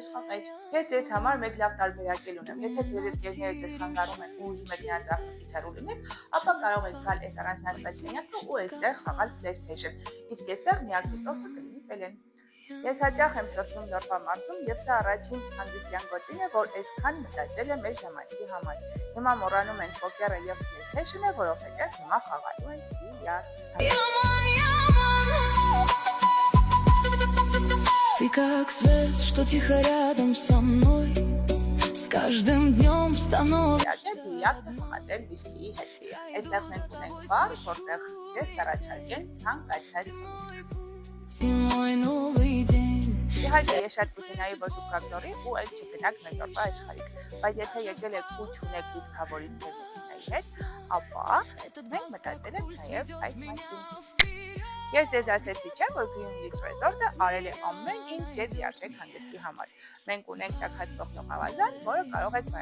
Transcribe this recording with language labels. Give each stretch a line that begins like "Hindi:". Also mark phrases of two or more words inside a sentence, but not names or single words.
Armenian: խաղեր։ Ես ձեզ համար մեկ լավ տարբերակել ունեմ։ Եթե ձեր ընկերները ձեզ խանգարում են ու ուզում եք նրանց աղմուկից հեռու լինել, ապա կարող եք գալ այս առանձնացված սենյակը ու այստեղ խաղալ PlayStation։ Իսկ այստեղ միակ դիտորդը կլինի Պելեն։ Ես հաճախ եմ շրջում Նորվա մարզում եւ սա առաջին հանգստյան գոտին է, որ այսքան մտածել է մեր ժամանցի համար։ Հիմա մոռանում ենք պոկերը եւ PlayStation-ը, որովհետեւ հիմա խաղալու ենք բիլիարդ։
Russian: Ты как свет, что тихо рядом со мной, с каждым днем становится.
Armenian: Բիլիարդը խաղատել վիսկիի հետ։ Այստեղ մենք ունենք բար, որտեղ ես առաջարկել ցանկացած ուտեստ։
Russian: Мой новый день.
Armenian: Իհարկե ես շատ կուզենայի, որ դուք գաք նորի ու այլ չգնաք մեր Նորվա աշխարհիկ, բայց եթե եկել եք ու չունեք լիցքավորիչ մեքենայի հետ, ապա մենք մտածել ենք նաև այդ մասին։ Ես ձեզ ասեցի չէ, որ Green Village Resort-ը արել է ամեն ինչ ձեզ լիարժեք հանգստի համար։ Մենք ունենք տաքացվող լողավազան, որը կարող եք